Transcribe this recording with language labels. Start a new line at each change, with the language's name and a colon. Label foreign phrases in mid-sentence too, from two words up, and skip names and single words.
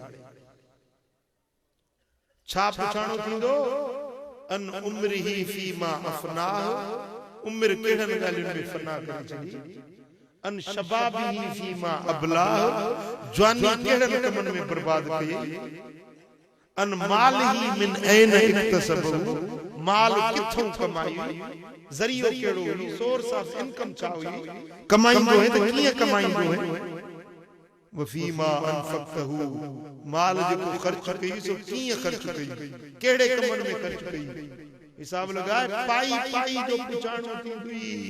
Sindhi: छा पुछाणो थींदो
Arabic: عن عمره فيما أفناه
Sindhi: उम्र कहिड़नि ॻाल्हियुनि में फना करे छॾी
Arabic: عن شبابي فيما أبلاه
Sindhi: जवानी कहिड़नि कमनि में बर्बाद कई अन
Arabic: ماله من أين اكتسبه
Sindhi: माल किथों कमाई ज़रियो कहिड़ो हुई
English: source of income
Sindhi: छा हुई कमाईंदो है त कीअं कमाईंदो है
Arabic: وفيما أنفقه
Sindhi: माल जेको ख़र्च कई सो कीअं ख़र्च कई कहिड़े कमनि में ख़र्च कई हिसाब लगाए पाई जो पुछाणो थींदी